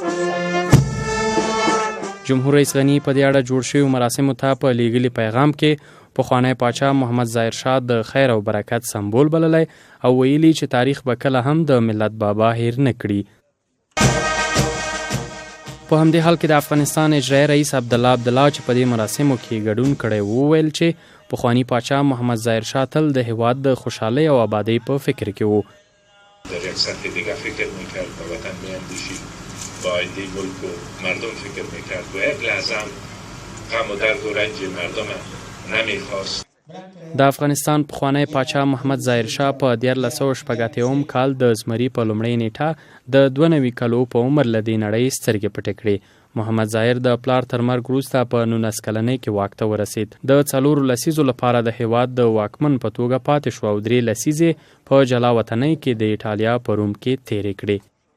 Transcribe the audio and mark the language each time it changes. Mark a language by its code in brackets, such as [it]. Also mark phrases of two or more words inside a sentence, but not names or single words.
[ps] جمهور رئیس غني په دې اړه جوړ شویو مراسمو ته په لیږلي پیغام کې پخوانی پاچا محمد ظاهر شاه د خیر او برکت سمبول بللی او ویلي چې تاریخ به کله هم د ملت بابا هیر نه کړي. په همدې حال کې د افغانستان اجرایي رئیس عبدالله عبدالله چې په دې مراسمو کې ګډون کړی وویل چې پخوانی پاچا محمد ظاهر شاه تل د هیواد د خوشحالۍ او آبادۍ په فکر کې و. [fa] در یک سطح دیگه فکر میکرد به وطن میاندیشید، با آینده ملک و مردم فکر میکرد و یک لحظه هم غم و درد و رنج مردم نمیخواست. [ps] د افغانستان پخوانی پاچا محمد ظاهر شاه په 1986 کال د زمري په لومړۍ نیټه د 92 کالو په عمر له دې نړۍ سترګې پټې کړې. محمد ظاهر د پلار تر مرګ وروسته په 19 کلنۍ کې واک ته ورسېد. د 4 لسیزو لپاره د هیواد د واکمن په توګه پاتې شو او 3 لسیزې په جلا وطنۍ کې د ایټالیا په روم کې تېرې کړې.